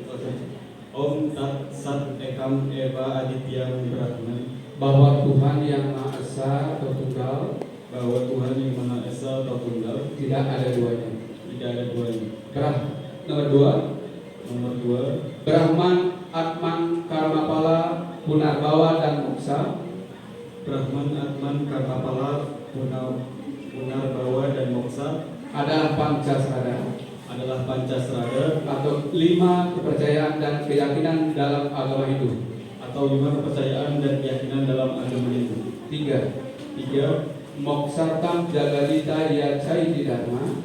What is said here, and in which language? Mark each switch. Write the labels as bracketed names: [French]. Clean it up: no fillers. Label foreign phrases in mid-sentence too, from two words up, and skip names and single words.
[Sanskrit] Om Tat Sat Ekam Eva Aditya Brahma. [Indonesian] Bahwa Tuhan yang Maha Esa atau Tunggal tidak ada duanya. Nomor dua, Brahman, Atman, Karmapala, Punarbawa dan Moksa Brahman, Atman, Karmapala, Punarbawa dan Moksa adalah Pancasrada atau 5 kepercayaan dan keyakinan dalam agama Hindu. atau 5 kepercayaan dan keyakinan dalam agama Hindu. 3. [Sanskrit] Moksartam Jagadita Yacaiti Dharma.